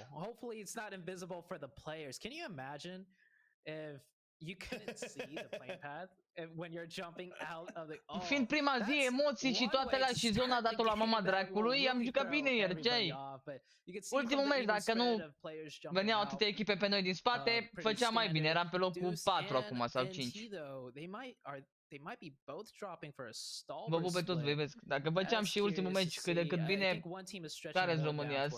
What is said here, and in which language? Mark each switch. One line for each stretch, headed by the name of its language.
English: Hopefully it's not invisible for the players. Can you imagine if you couldn't see the plane path when you're jumping out of the...
Romanian: Fiind prima zi, emoții și toate alea și zona dată la mama dracului, am jucat bine ieri, ce-ai? Ultimul meci, dacă nu veneau atâtea echipe pe noi din spate, făceam mai bine, eram pe locul 4 acum sau 5.
English: They might be both dropping for a stall.
Romanian: Vă pup pe toți, vezi. Dacă făceam și ultimul meci cât de cât bine, care-s România?